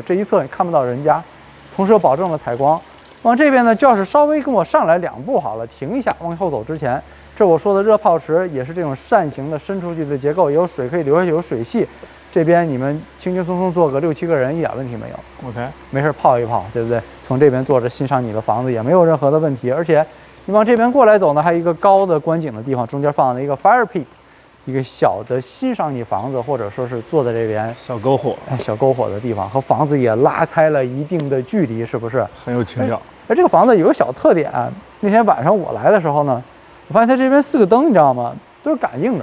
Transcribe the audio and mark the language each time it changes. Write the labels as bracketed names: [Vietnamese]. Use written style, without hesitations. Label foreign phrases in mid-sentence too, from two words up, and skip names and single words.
[Chinese] 這一側你看不到人家，同時又保證了採光。往這邊呢，就要是稍微跟我上來2步好了，停一下，往後走之前，這我說的熱泡池也是這種扇形的伸出去的結構，也有水可以流下去，有水系。這邊你們輕輕鬆鬆坐個6、7個人一點問題沒有。 OK，沒事泡一泡，對不對？從這邊坐着欣賞你的房子也沒有任何的問題。而且你往這邊過來走呢，還有一個高的觀景的地方，中間放了一個 [English] fire pit， [Chinese] 一個小的欣賞你房子或者說是坐在這邊小篝火，小篝火的地方，和房子也拉開了一定的距離，是不是？很有情調。而這個房子有個小特點，那天晚上我來的時候呢，我發現它這邊4個燈，你知道嗎？都是感應的。